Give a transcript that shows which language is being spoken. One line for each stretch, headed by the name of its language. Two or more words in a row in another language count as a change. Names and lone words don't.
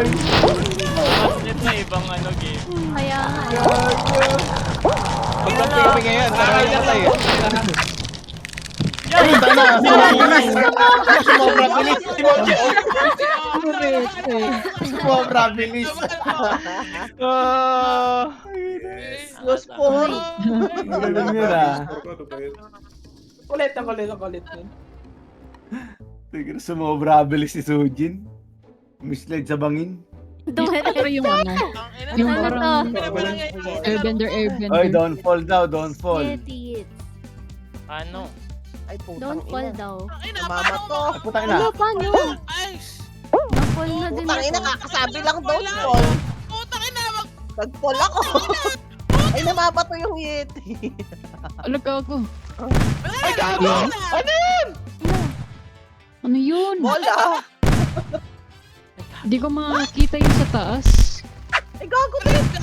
Filipino: Mas net na ibang ano game. Kaya nga. Magkampi kami ngayon! Tayo namatay! Ay, tayo na. Sumobra bilis. Sumobra bilis. Los por. Galing yun ha. Kulit ang kulit yun. Tignan, sumobra bilis si Sojin. Misled sa bangin. Pero yung ano, yung Ano parang airbender. Oy,
English: don't fall
Filipino: daw,
English: don't fall. Idiot.
Filipino: Ano? Ay, putang
English: Don't fall
Filipino: ina. daw. Tangina, Mama paano to. Ay, putang ina. Ano, paano? Ay, Na-fall na din Putang ina, ako. kakasabi lang
English: don't fall.
Filipino: putang ina, Nag-fall ako. Ay, namabato yung Yeti. Ano ka ako? Ay, gago! Ano yun? Ano yun? Bola. Hindi ko makakita yung sa taas. Ay, gago tayo.